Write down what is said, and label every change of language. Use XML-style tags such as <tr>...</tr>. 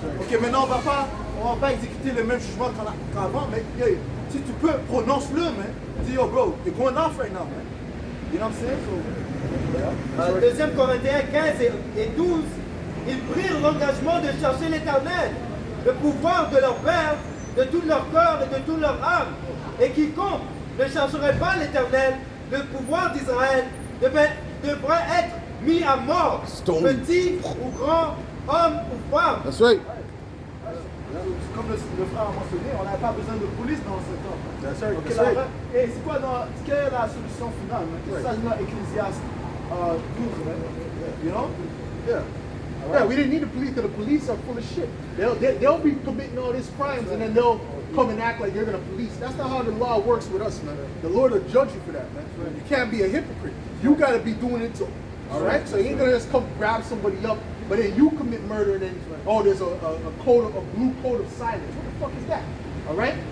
<fr>Ok, maintenant on va pas exécuter le même jugement qu'avant, mais hey, si tu peux, prononce-le, man.</fr> <en>Dis, yo bro, you're going off right now, man. You know what I'm saying? So,</en> <fr>2 Corinthiens 15 et 12, ils prirent l'engagement de chercher l'Éternel, le pouvoir de leur Père, de tout leur corps et de toute leur âme. Et quiconque ne chercherait pas l'Éternel, le pouvoir d'Israël devrait être mis à mort, petit ou grand, homme ou femme.</fr> <en>That's right.</en> <fr>comme le frère a mentionné, on n'a pas besoin de police dans ce temps.</fr> <en>That's right. Ok, That's right.</en> <fr>et c'est quoi quelle est la solution finale? C'est ça dans Ecclésiaste 12, right?</fr> <en>You know? Yeah. Yeah, we didn't need the police because the police are full of shit. They'll be committing all these crimes and then they'll come and act like they're going to police. That's not how the law works with us, man. The Lord will judge you for that, man. You can't be a hypocrite. You got to be doing it too. All right? So you ain't going to just come grab somebody up, but then you commit murder and then, oh, there's a blue code of silence. What the fuck is that? All right?</en>